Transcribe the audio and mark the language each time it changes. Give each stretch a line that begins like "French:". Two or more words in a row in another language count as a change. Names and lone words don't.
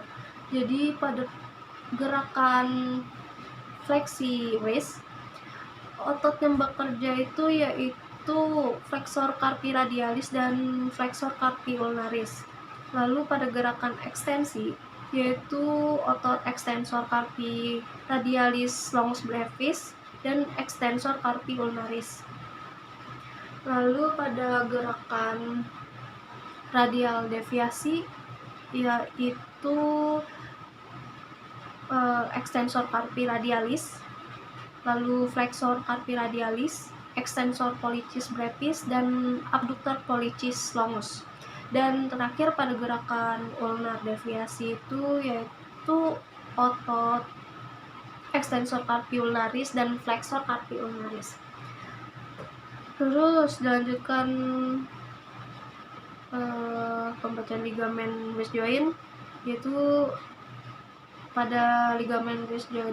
Indonesian: Jadi pada gerakan fleksi wrist, otot yang bekerja itu yaitu
Latin: flexor carpi radialis
Indonesian: dan
Latin: flexor carpi ulnaris.
Indonesian: Lalu pada gerakan ekstensi yaitu otot
Latin: extensor carpi radialis longus brevis
Indonesian: dan
Latin: extensor carpi ulnaris.
Indonesian: Lalu pada gerakan radial deviasi yaitu
Latin: extensor carpi radialis,
Indonesian: lalu
Latin: flexor carpi radialis, extensor pollicis brevis
Indonesian: dan
Latin: abductor pollicis longus.
Indonesian: Dan terakhir pada gerakan ulnar deviasi itu yaitu otot
Latin: extensor carpi ulnaris
Indonesian: dan
Latin: flexor carpi ulnaris.
Indonesian: Terus dilanjutkan pembacaan ligamen
English: wrist joint,
Indonesian: yaitu pada ligamen
English: wrist joint